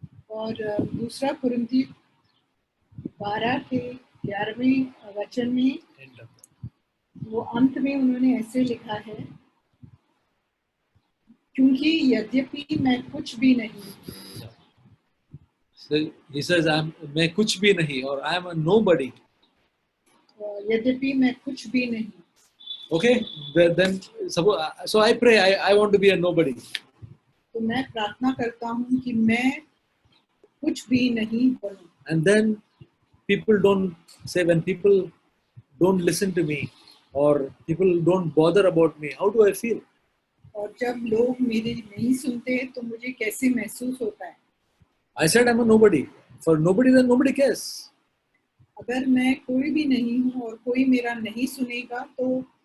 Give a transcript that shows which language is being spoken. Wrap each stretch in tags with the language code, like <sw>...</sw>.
<hi>और दूसरा कुरिन्थी 12 के 11वें वचन में वो अंत में उन्होंने ऐसे लिखा है, क्योंकि यद्यपि मैं कुछ भी नहीं.</hi> <en>So he says</en> <hi>मैं कुछ भी नहीं,</hi> <en>or I am a nobody.</en> <hi>यद्यपि मैं कुछ भी नहीं.</hi> <en>Okay, then so I pray I want to be a nobody.</en> <hi>तो मैं प्रार्थना करता हूँ कि मैं कुछ भी नहीं बनूं.</hi> <en>And then people don't say, when people don't listen to me or people don't bother about me, how do I feel?</en> <hi>और जब लोग मेरी नहीं सुनते तो मुझे कैसे महसूस होता है.</hi> <en>I said I'm a nobody. For nobody, then nobody cares.</en> <hi>अगर मैं कोई भी नहीं हूँ और कोई मेरा नहीं सुनेगा तो</hi>